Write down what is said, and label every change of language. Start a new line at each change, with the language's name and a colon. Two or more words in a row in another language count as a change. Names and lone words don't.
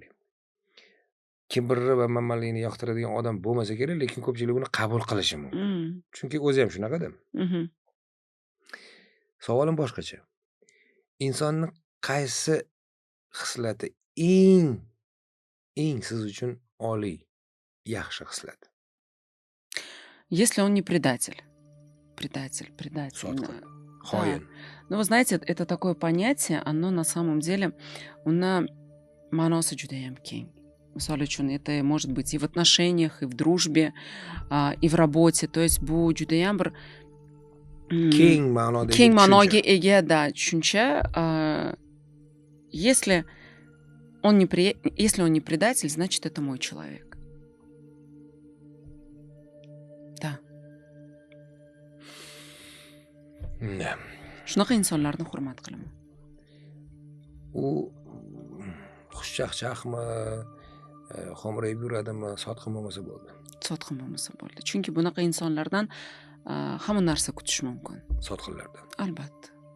Uzbek: Kibrni va manmanlikni yoqtiradigan odam bo'lmasa kerak, lekin ko'pchilik uni qabul qilishi mumkin. Chunki o'zi ham shunaqada. Savolim boshqacha. Insonni qaysi xislati eng siz uchun oliy, yaxshi xislat?
Russian: Если он не предатель. Предатель.
Uzbek: Sotqin,
Russian: Да.
Uzbek: xoin.
Russian: Но вы знаете, это такое понятие, оно на самом деле,
Uzbek: uni ma'nosi judayam keng. Misol uchun,
Russian: это может быть и в отношениях, и в дружбе, и в работе. То есть
Uzbek: bu judayam bir Keng ma'nodagi keng ma'noga tushuncha. ega tushuncha.
Russian: Если он не предатель, значит, это мой человек. Да. Да.
Uzbek: Shunaqa insonlarni hurmat qilaman. U xushchaqchaqmi, xo'mrayib yuradimi, sotqin bo'lmasa bo'ldi. Sotqin bo'lmasa bo'ldi. Chunki bunaqa insonlardan hamma narsa kutish mumkin. Sotqinlardan. Albatta.